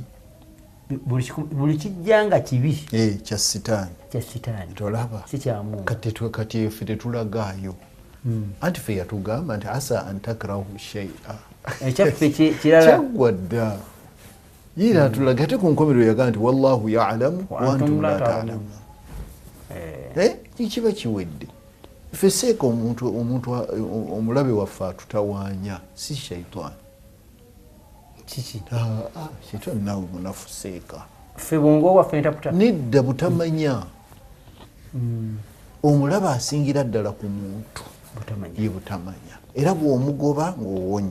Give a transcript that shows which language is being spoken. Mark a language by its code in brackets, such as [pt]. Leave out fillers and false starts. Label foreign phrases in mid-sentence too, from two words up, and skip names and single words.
[lg] buli kijjanga kibi kya sitaani tolaba si kya Mungu kati ffe tetulagaayo anti ffe yatugamba nti [ar] عسى أن تكرهوا شيئا [lg] ekyaffe kirala kyaggwa dda yira atulaga ate ku nkomerero yagamba nti [ar] والله يعلم وأنتم لا تعلمون [lg] kiba kiwedde ffe seeka omuntu omulabe waffe atutawaanya si shaitani kiki shaitani naawe munafu seeka ffe bwongo waffe ntaputa nedda butamanya omulaba asingira ddala ku muntu ye butamanya era bw'omugoba ng'owonye